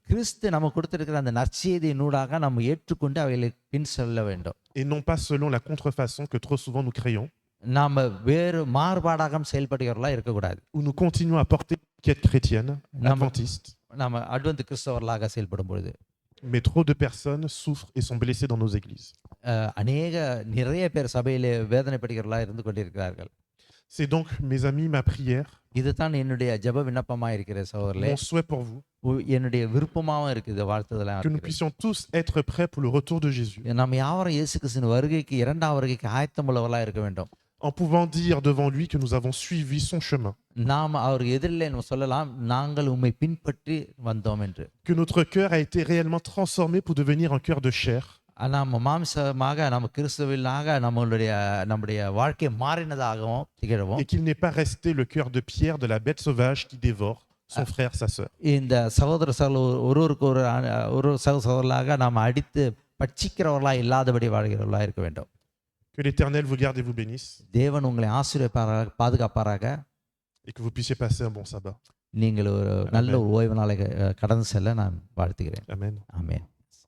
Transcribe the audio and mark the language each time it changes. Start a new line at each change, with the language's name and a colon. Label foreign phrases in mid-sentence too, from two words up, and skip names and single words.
Tamil: கிறிஸ்து நமக்கு கொடுத்திருக்கிற அந்த நற்செய்தியினூடாக நாம் ஏற்றுக்கொண்டு அவைகளை பின் செல்ல வேண்டும்.
French: et non pas selon la contrefaçon que trop souvent nous créons,
Tamil: நாம் வேறு மாறுபாடாக செயல்படுகிறவர்களாக இருக்கக்கூடாது.
French: où nous continuons à porter l'étiquette chrétienne, adventiste,
Tamil: நாம் அட்வந்து கிறிஸ்தவர்களாக செயல்படும் பொழுது
French: mais trop de personnes souffrent et sont blessées dans nos églises.
Tamil: நிறைய பேர் சபையிலே வேதனைப்படுகிறவர்களாக இருந்து கொண்டிருக்கிறார்கள்.
French: C'est donc, mes amis, ma prière,
Tamil: இதுதான் என்னுடைய ஜெப விண்ணப்பமாக இருக்கிற சகோதரர்களே,
French: mon souhait pour vous,
Tamil: என்னுடைய விருப்பமாகவும் இருக்குது, வாழ்த்துதலாக
French: que nous puissions tous être prêts pour le retour de Jésus,
Tamil: நம்ம யாவரும் இயேசு கிறிஸ்துவின் வருகைக்கு, இரண்டாம் வருகைக்கு ஆயத்தம் உள்ளவர்களாக இருக்க வேண்டும்.
French: en pouvant dire devant lui que nous avons suivi son chemin,
Tamil: நாம் அவர் எதிரிலே சொல்லலாம், நாங்கள் உம்மை பின்பற்றி வந்தோம் என்று.
French: que notre cœur a été réellement transformé pour devenir un cœur de chair,
Tamil: நம்ம மாம்சமாக, நம்ம கிறிஸ்துவிலாக நம்முடைய வாழ்க்கை மாறினதாகவும் திகழவும்,
French: et qu'il n'est pas resté le cœur de pierre de la bête sauvage qui dévore son frère, sa sœur.
Tamil: இந்த சகோதர ஒருவருக்கு ஒரு சகோதரர்களாக நாம் அடித்து பட்சிக்கிறவர்களாக இல்லாதபடி வாழ்கிறவர்களாக இருக்க வேண்டும்.
French: Que l'Éternel vous garde et vous bénisse,
Tamil: தேவன் உங்களை ஆசீர்வதிப்பாராக, பாதுகாப்பாராக.
French: et que vous puissiez passer un bon sabbat.
Tamil: நீங்கள் ஒரு நல்ல ஒரு ஓய்வு நாளை கடந்து செல்ல நான் வாழ்த்துகிறேன்.
French: Amen.
Tamil: ஆமென்.